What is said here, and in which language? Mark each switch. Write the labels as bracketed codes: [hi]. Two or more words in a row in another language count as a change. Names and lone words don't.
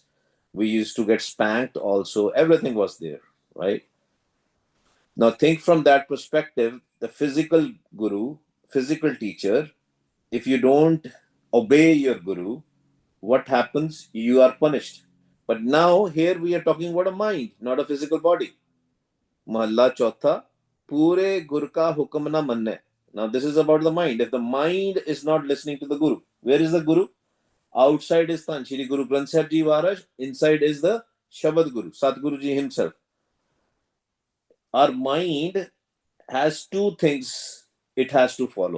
[en] We used to get spanked also. Everything was there, right? Now think from that perspective, the physical guru, physical teacher, if you don't obey your guru, what happens? You are punished. But now here we are talking about a mind, not a physical body. [pa] ਮਹਲਾ ਚਉਥਾ, ਪੂਰੇ ਗੁਰ ਕਾ ਹੁਕਮੁ ਨ ਮੰਨੈ. [en] Now this is about the mind. If the mind is not listening to the Guru, where is the Guru? Outside is Tan Shri Guru Granth Sahib Ji Maharaj. Inside is the Shabad Guru, Satguru Ji himself. Our mind has two things it has to follow.